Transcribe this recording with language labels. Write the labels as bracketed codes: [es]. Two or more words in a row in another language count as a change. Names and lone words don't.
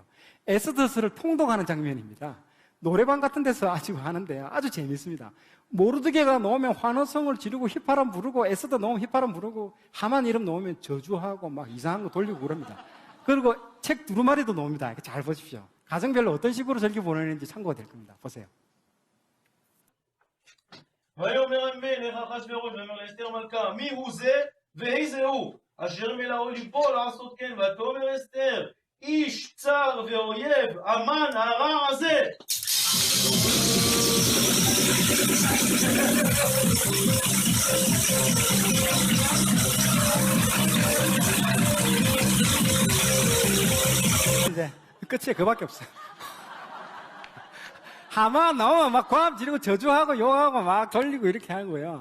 [ko] 에스더서를 통독하는 장면입니다. 노래방 같은 데서 아주 하는데요. 아주 재밌습니다. 모르드게가 나오면 환호성을 지르고 휘파람 부르고, 에스더 나오면 휘파람 부르고, 하만 이름 나오면 저주하고 막 이상한 거 돌리고 그럽니다. 그리고 책 두루마리도 나옵니다. 잘 보십시오. 가정별로 어떤 식으로 절기 보내는지 참고가 될 겁니다. 보세요. [he] ויאמר המלך אחשוורוש ויאמר לאסתר מלכה מי הוא זה ואיזה הוא אשר מלאו ליבו לעשות כן ותאמר אסתר איש צר ואויב המן הרע הזה. [ko] 이제 끝이 그밖에 없어요. 하만 나오면 막 고함 지르고 저주하고 욕하고 막 돌리고 이렇게 하는 거예요.